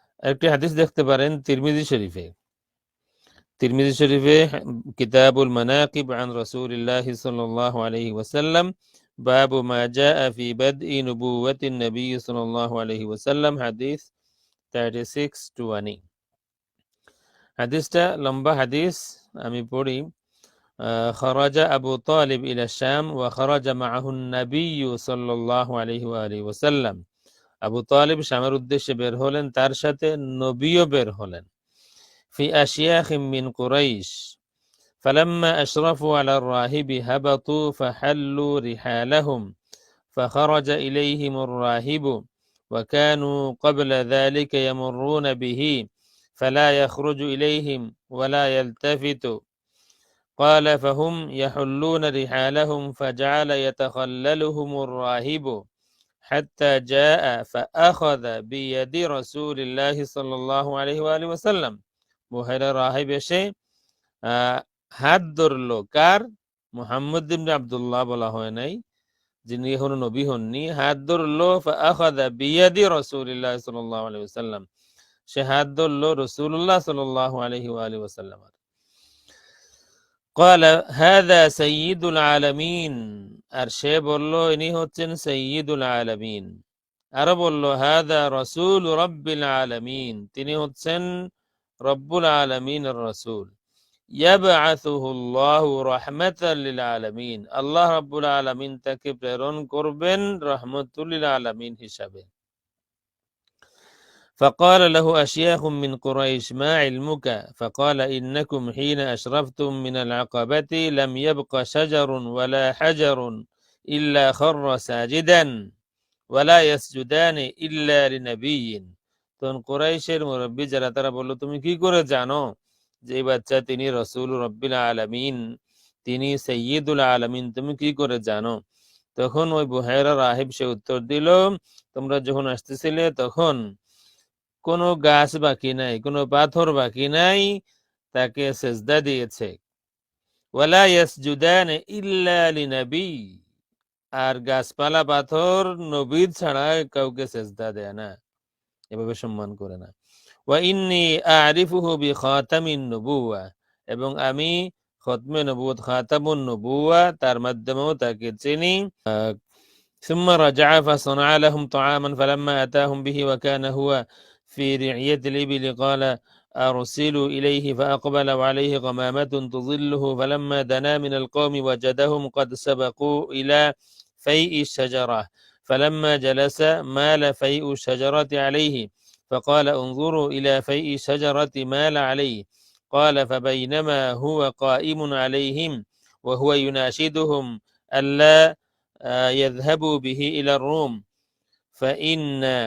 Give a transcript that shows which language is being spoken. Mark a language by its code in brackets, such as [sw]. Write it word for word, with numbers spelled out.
[bn] একটি হাদিস দেখতে পারেন তিরমিজি শরীফে, তিরমিজি শরীফে কিতাবুল মানাকিব আন রাসূলিল্লাহি সাল্লাল্লাহু আলাইহি ওয়াসাল্লাম, বাবু মা জাআ ফি বাদই নুবুওয়াতিন নবী সাল্লাল্লাহু আলাইহি ওয়াসাল্লাম, হাদিস থার্টি সিক্স টু ওয়ানি। হাদিসটা লম্বা হাদিস, আমি পড়ি। [ar] آه، خرج أبو طالب إلى الشام وخرج معه النبي صلى الله عليه وآله وسلم। [bn] أبو طالب شامر উদ্দেশ্যে বের হলেন, তার সাথে নবীও বের হলেন। [ar] في أشياخ من قريش فلما أشرفوا على الراهب هبطوا فحلوا رحالهم فخرج إليهم الراهب وكانوا قبل ذلك يمرون به فلا يخرج إليهم ولا يلتفت قال فهم يحلون رحالهم فجعل يتخللهم الراهب حتى جاء فأخذ بيد رسول الله صلى الله عليه وآله وسلم। [bn] মহিলা রাহিব এসে আহ, হাত ধরলো। কার? মোহাম্মদ ইবনে আব্দুল্লাহ বলা হয় নাই, যিনি এখনো নবী হননি। হাত ধরলো [ar] فأخذ بيد رسول الله صلى الله عليه وسلم, [bn] সে হাত ধরলো রসুল্লাহ সাল্লাল্লাহু আলাইহি ওয়া আলিহি ওয়াসাল্লাম। [ar] قال هذا سيد العالمين, [bn] আর সে বলল ইনি হচ্ছেন সৈয়দুল আলামিন। আরো বলল হাদা রসুল রব্বিল আলামিন, তিনি হচ্ছেন রব্বুল আলামিনের রসুল। ইয়াবআসুহুল্লাহু রাহমাতাল লিল আলামিন, আল্লাহ রাব্বুল আলামিন তাকে প্রেরণ করবেন রহমাতুল লিল আলামিন হিসাবে। [ar] فقال له أشياخ من قريش ما علمك فقال إنكم حين أشرفتم من العقبة لم يبق شجر ولا حجر إلا خر ساجدا ولا يسجدان إلا لنبي। [bn] তখন কুরাইশের মুরব্বী যারা, তারা বললো তুমি কি করে জানো যে এই বাচ্চা তিনি রসুল রব্বিল আলামিন, তিনি সৈয়দুল আলামিন, তুমি কি করে জানো? তখন ওই বুহাইরা রাহিব সে উত্তর দিল, তোমরা যখন আসতেছিলে তখন কোনো গাছ বাকি নাই, কোনো পাথর বাকি নাই, তাকে সেজদা দিয়েছে। ওয়ালা ইয়াসজুদান ইল্লা লিনবী, আর গাছপালা পাথর নবীর ছাড়া কাউকে সেজদা দেয় না, এভাবে সম্মান করে না। ওয়া ইন্নি আরিফুহু বি খাতামিন নবুয়া, এবং আমি খতমে নবুয়ত খাতামুন নবুয়া তার মাধ্যমেও তাকে চিনি। [ar] আহ, ثم رجع فصنع لهم طعاما فلما أتاهم به وكان هو في رعية الإبل قال أرسلوا إليه، فأقبلوا عليه غمامة تظله، فلما دنا من القوم وجدهم قد سبقوا إلى فيء الشجرة، فلما جلس مال فيء الشجرة عليه، فقال انظروا إلى فيء الشجرة مال عليه، قال فبينما هو قائم عليهم وهو يناشدهم ألا آه، يذهبوا به إلى الروم، فإن